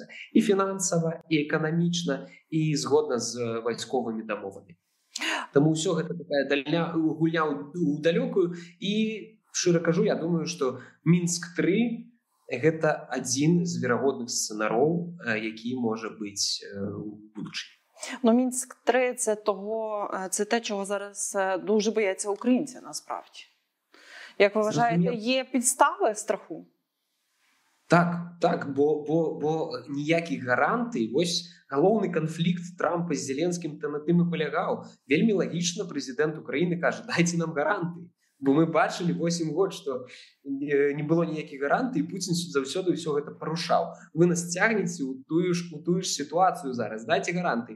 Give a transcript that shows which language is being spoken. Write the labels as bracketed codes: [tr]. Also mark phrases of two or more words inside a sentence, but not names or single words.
[be] І фінансава, і эканамічна, і згодна з вайсковымі дамовамі. Таму ўсё гэта такая гульня ў далёкую. І, шчыра кажу, я думаю, што Мінск-3 гэта адзін з верагодных сцэнароў, які можа быць у будучыні. [uk] Мінск-3 це те, чого зараз дуже бояться українці, насправді. Як ви вважаєте, є підстави страху? [be] Так, бо ніякіх гарантый. Вось галоўны канфлікт Трампа з Зеленскім на тым і палягаў. Вельмі лагічна прэзідэнт Украіны кажа: дайце нам гарантый. Бо мы бачылі 8 год, што не было ніякіх гарантый, і Пуцін заўсёды ўсё гэта парушаў. Вы нас цягнеце ў тую ж сітуацыю зараз, дайце гарантый.